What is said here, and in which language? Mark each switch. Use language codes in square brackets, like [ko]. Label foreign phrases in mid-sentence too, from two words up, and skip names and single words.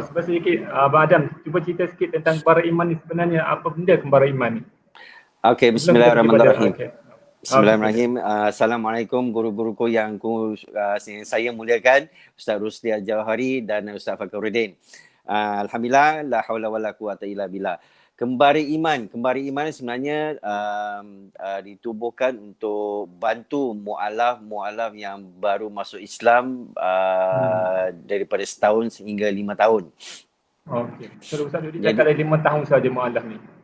[ms] Sebab sedikit Abang Adam, cuba cerita sikit tentang Kembar Iman ni sebenarnya apa benda Kembar Iman ni? [ar] Okey, بسم الله الرحمن الرحيم. بسم الله الرحمن الرحيم. [ms] Assalamualaikum guru-guruku yang saya muliakan, Ustaz Rusdi Al-Jawhari dan Ustaz Fakhruddin. [ar] Alhamdulillah, لا حول ولا قوة إلا بالله. [ms] Kembar Iman sebenarnya ditubuhkan untuk bantu mu'alaf yang baru masuk Islam daripada setahun sehingga 5 tahun. Okey. So Ustaz Rusdi cakap dari 5 tahun saja mu'alaf ni.